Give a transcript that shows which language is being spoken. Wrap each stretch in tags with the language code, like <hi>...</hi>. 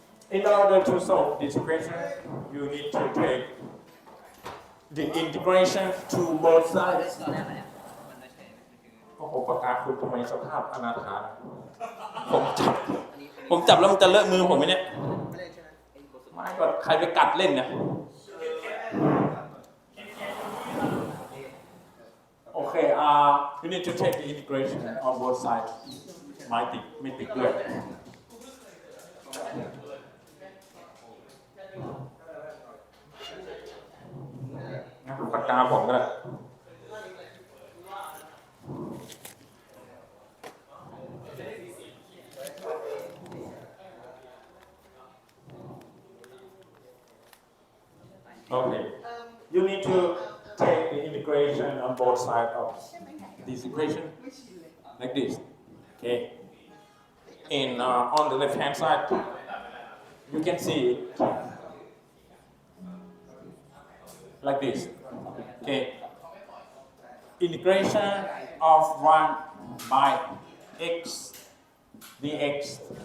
<en>In order to solve this equation, you need to take the integration to both sides.</en> <th>โอ้โหปากกาคุณทำไมสภาพอนาถาผมจับแล้วมันจะเลอะมือผมไหมเนี่ยไม่ก็ใครไปกัดเล่นเนี่ย</th> <en>โอเคyou need to take the integration on both sides</en> <th>ไม่ติดด้วยปากกาผมก็ได้</th> <en>Okay, you need to take the integration on both sides of this equation like this. Okay, and on the left hand side, you can see it like this. Okay, integration of 1 by x dx.</en>